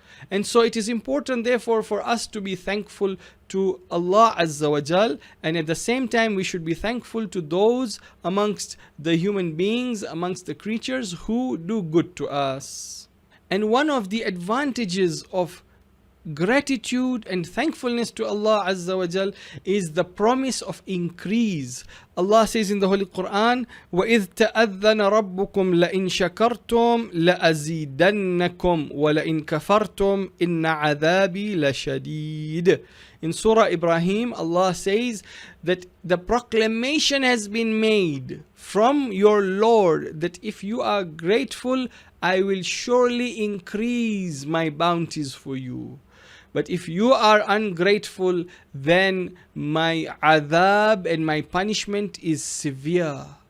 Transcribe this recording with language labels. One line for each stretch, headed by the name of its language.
English: And so it is important, therefore, for us to be thankful to Allah Azza wa Jal, and at the same time we should be thankful to those amongst the human beings, amongst the creatures who do good to us. And one of the advantages of gratitude and thankfulness to Allah Azza wa Jal is the promise of increase. Allah says in the Holy Quran,
Arabic: وَإِذْ تَأَذَّنَ رَبُّكُمْ لَإِن شَكَرْتُمْ لَأَزِيدَنَّكُمْ وَلَإِن كَفَرْتُمْ إِنَّ عَذَابِي لَشَدِيدٌ.
English: In Surah Ibrahim, Allah says that the proclamation has been made from your Lord that if you are grateful, I will surely increase my bounties for you. But if you are ungrateful, then my adhab and my punishment is severe.